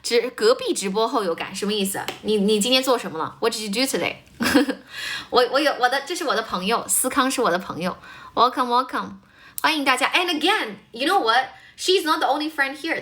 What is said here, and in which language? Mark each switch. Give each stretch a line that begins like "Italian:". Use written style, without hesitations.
Chinese: 隔壁直播后有感什么意思？你今天做什么了 ？
English: What did you do today?
Chinese: 这是我的朋友，思康是我的朋友。 Welcome. 欢迎大家。
English: And again, you know what?She's not the only friend here.